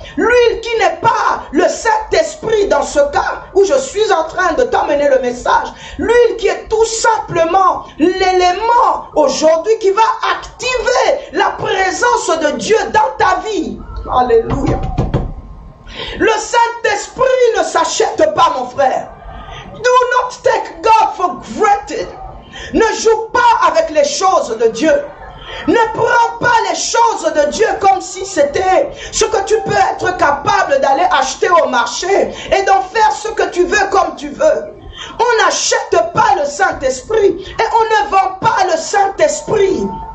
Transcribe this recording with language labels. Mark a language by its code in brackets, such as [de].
[fr] L'huile qui n'est pas le Saint-Esprit dans ce cas où je suis en train de t'amener le message. L'huile qui est tout simplement l'élément aujourd'hui qui va activer la présence de Dieu dans ta vie. Alléluia. Le Saint-Esprit ne s'achète pas, mon frère. [en] Do not take God for granted. [fr] Ne joue pas avec les choses de Dieu. Ne prends pas les choses de Dieu comme si c'était ce que tu peux être capable d'aller acheter au marché et d'en faire ce que tu veux comme tu veux. On n'achète pas le Saint-Esprit et on ne vend pas le Saint-Esprit.